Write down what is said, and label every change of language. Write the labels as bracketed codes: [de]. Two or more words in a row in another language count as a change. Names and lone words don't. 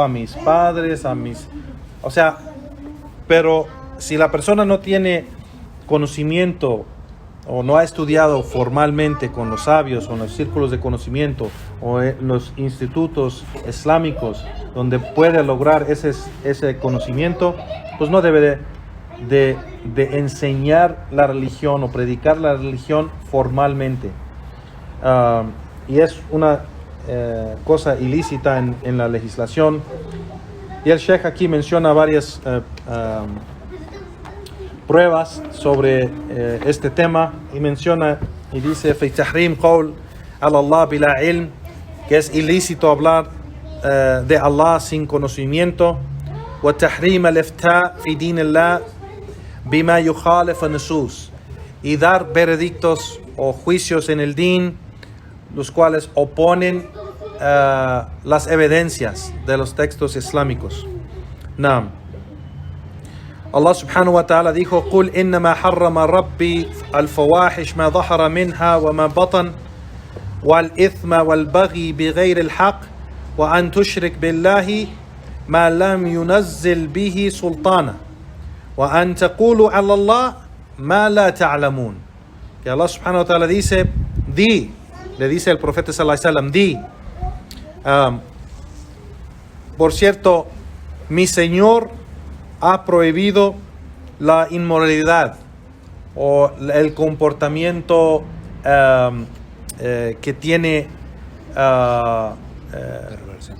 [es] a mis padres, o sea, pero si la persona no tiene conocimiento o no ha estudiado formalmente con los sabios o en los círculos de conocimiento o en los institutos islámicos donde puede lograr ese conocimiento, pues no debe de enseñar la religión o predicar la religión formalmente. Y es una cosa ilícita en la legislación. Y el Sheikh aquí menciona varias pruebas sobre este tema y menciona y [ar] dice في تحريم قول على الله بلا علم, [es] que es ilícito hablar de Allah sin conocimiento, [ar] وتحريم الإفتاء في دين الله بما يخالف النصوص, [es] y dar veredictos o juicios en el din los cuales oponen las evidencias de los textos islámicos. [ar] نعم. الله سبحانه وتعالى dijo: قُلْ إِنَّمَا حَرَّمَ رَبِّي الْفَوَاحِشَ مَا ظَهَرَ مِنْهَا وَمَا بَطَنَ وَالْإِثْمَ وَالْبَغْيَ بِغَيْرِ الْحَقِّ وَأَنْ تُشْرِكَ بِاللَّهِ مَا لَمْ يُنَزِّلْ بِهِ سُلْطَانًا وَأَنْ تَقُولُوا عَلَى اللَّهِ مَا لَا تَعْلَمُونَ. [es] Que Allah [ar] سبحانه وتعالى [es] dice, le dice el profeta [ar] صلى الله عليه وسلم, [es] por cierto, mi Señor ha prohibido la inmoralidad o el comportamiento que tiene perversión.